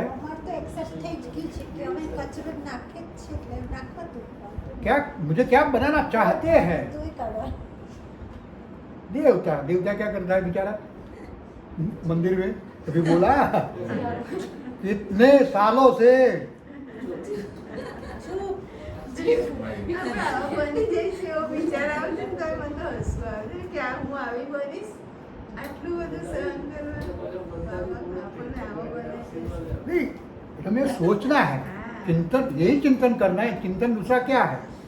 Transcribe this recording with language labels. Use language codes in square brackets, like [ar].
[gu] અમારે તો એક્સેસ થઈ જ ગયું છે કે અમે કચરો નાખે જ છે એટલે નાખવા દો. [hi] क्या मुझे क्या बनाना चाहते हैं? [gu] તોય કાઢવા. [hi] देवता। देवता क्या करता है बेचारा मंदिर में? कभी बोला? इतने सालों से [gu] આપણે આવા બની જઈશ એવો વિચાર આવશે ને તોય મને તો હસવું આવે કે આ હું આવી બનીશ, આટલું બધું સહન કરવાનું. બાબા, [hi] नहीं, हमें सोचना है, चिंतन यही चिंतन करना है, चिंतन दूसरा क्या है?